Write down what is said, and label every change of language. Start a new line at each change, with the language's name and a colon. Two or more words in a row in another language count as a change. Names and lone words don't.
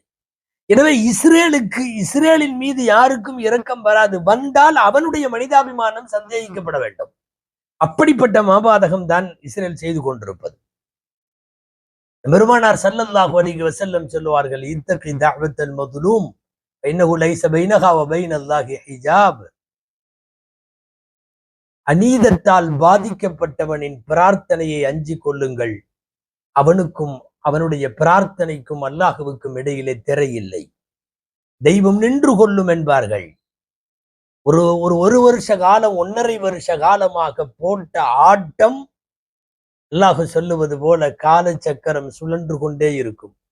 Tamil: எனவே இஸ்ரேலின் மீது யாருக்கும் இரக்கம் வராது. வந்தால் அவனுடைய மனிதாபிமானம் சந்தேகிக்கப்பட வேண்டும். அப்படிப்பட்ட மாபாதகம் தான் இஸ்ரேல் செய்து கொண்டிருப்பது. பெருமானார்
Arabic: صلى الله عليه وسلم
Tamil: சொல்லுவார்கள்,
Arabic: اتق دعوة مظلوم فإنه ليس بينها وبين الله حجاب.
Tamil: அநீதத்தால் பாதிக்கப்பட்டவனின் பிரார்த்தனையை அஞ்சிக் கொள்ளுங்கள், அவனுக்கும் அவனுடைய பிரார்த்தனைக்கும் அல்லாஹுவுக்கும் இடையிலே திரை இல்லை, தெய்வம் நின்று கொள்ளும் என்பார்கள். ஒரு வருஷ காலம் 1.5 வருஷ காலமாக போட்ட ஆட்டம், அல்லாஹு சொல்லுவது போல கால சக்கரம் சுழன்று கொண்டே இருக்கும்.